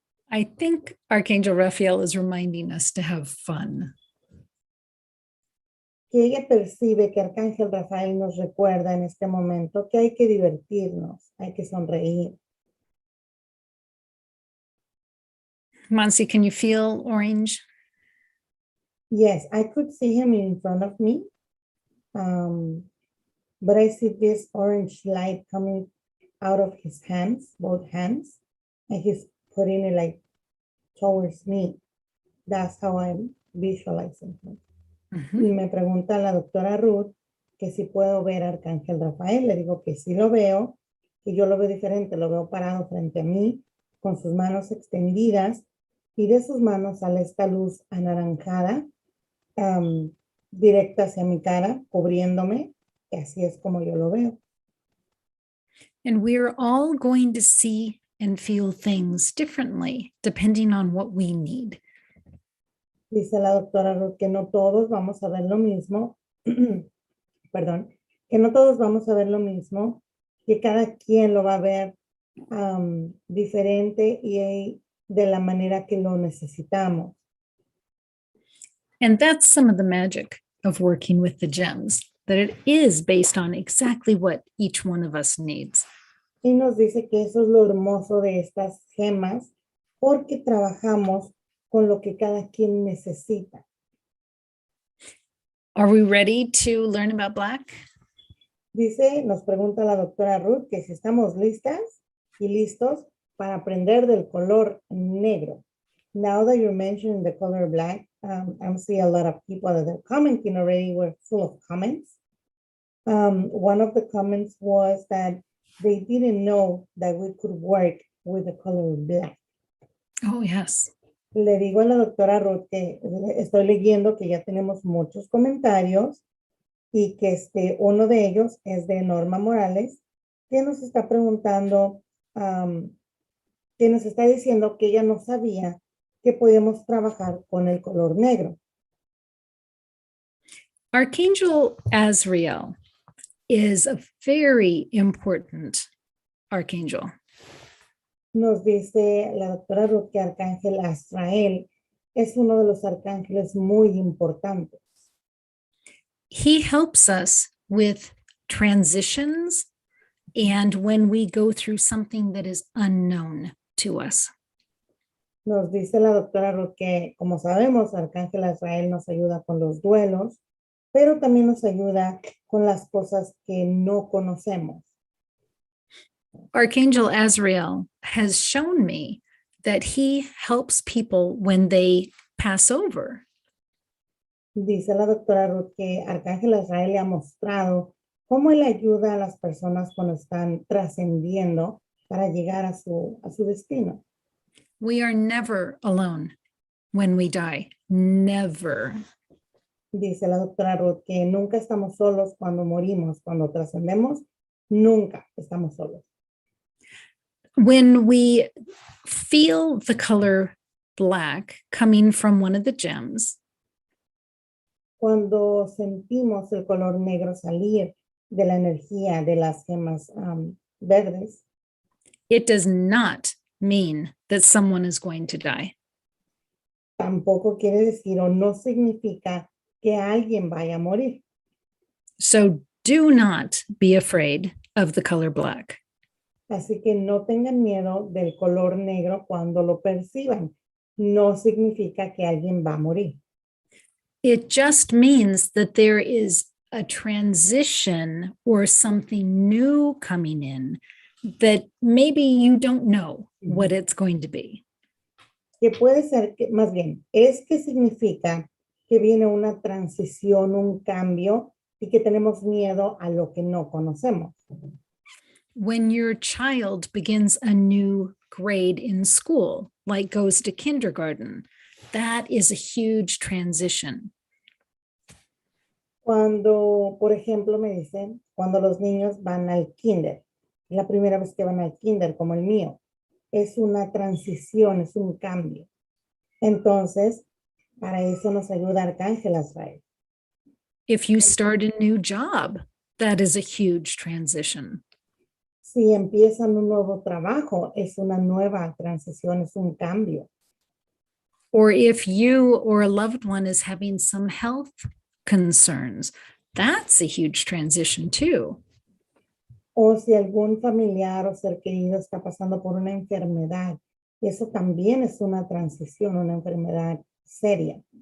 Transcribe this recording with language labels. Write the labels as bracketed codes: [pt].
[en] I think Archangel Raphael is reminding us to have fun. [es] Que ella percibe que Arcángel Rafael nos recuerda en este momento que hay que divertirnos, hay que sonreír. [en] Monsi, can you feel orange? Yes, I could see him in front of me, but I see this orange light coming out of his hands, both hands, and he's putting it like towards me. That's how I'm visualizing him. Mm-hmm. [es] Y me pregunta la doctora Ruth que si puedo ver a Arcángel Rafael. Le digo que sí lo veo, que yo lo veo diferente, lo veo parado frente a mí, con sus manos extendidas, y de sus manos sale esta luz anaranjada, directa hacia mi cara, cubriéndome, y así es como yo lo veo. [en] And we're all going to see and feel things differently, depending on what we need. [es] Dice la doctora Ruth que no todos vamos a ver lo mismo, perdón, que no todos vamos a ver lo mismo, que cada quien lo va a ver diferente y de la manera que lo necesitamos. [en] And that's some of the magic of working with the gems, that it is based on exactly what each one of us needs. [es] Y nos dice que eso es lo hermoso de estas gemas, porque trabajamos con lo que cada quien necesita. [en] Are we ready to learn about black? [es] Dice, nos pregunta la doctora Ruth que si estamos listas y listos para aprender del color negro. [en] Now that you're mentioning the color black, I'm seeing a lot of people that are commenting already. We're full of comments. One of the comments was that they didn't know that we could work with the color black. Oh, yes. [es] Le digo a la doctora Ruth que estoy leyendo que ya tenemos muchos comentarios y que uno de ellos es de Norma Morales, que nos está preguntando, que nos está diciendo que ella no sabía que podíamos trabajar con el color negro. [en] Archangel Azrael is a very important archangel. [es] Nos dice la doctora Ruth que Arcángel Azrael es uno de los arcángeles muy importantes. [en] He helps us with transitions and when we go through something that is unknown to us. [es] Nos dice la doctora Ruth que, como sabemos, Arcángel Azrael nos ayuda con los duelos, pero también nos ayuda con las cosas que no conocemos. [en] Archangel Azrael has shown me that he helps people when they pass over. [es] Dice la doctora Ruth que Arcángel Azrael le ha mostrado cómo él ayuda a las personas cuando están trascendiendo para llegar a su destino. [en] We are never alone when we die. Never. [es] Dice la doctora Ruth que nunca estamos solos cuando morimos, cuando trascendemos, nunca estamos solos. [en] When we feel the color black coming from one of the gems, [es] cuando sentimos el color negro salir de la energía de las gemas verdes, [en] it does not mean that someone is going to die. [es] tampoco quiere decir o no significa que alguien vaya a morir. [en] So do not be afraid of the color black. [es] Así que no tengan miedo del color negro cuando lo perciban. No significa que alguien va a morir. [en] It just means that there is a transition or something new coming in that maybe you don't know what it's going to be. [es] Que puede ser que, más bien, es que significa que viene una transición, un cambio y que tenemos miedo a lo que no conocemos. [en] When your child begins a new grade in school, like goes to kindergarten, that is a huge transition. [es] Cuando, por ejemplo, me dicen, cuando los niños van al kinder, la primera vez que van al kinder, como el mío, es una transición, es un cambio. Entonces, para eso nos ayuda Arcángel Azrael. [en] If you start a new job, that is a huge transition. [es] Si empiezan un nuevo trabajo, es una nueva transición, es un cambio. [en] Or if you or a loved one is having some health concerns, that's a huge transition too. [es] O si algún familiar o ser querido está pasando por una enfermedad, eso también es una transición, una enfermedad seria.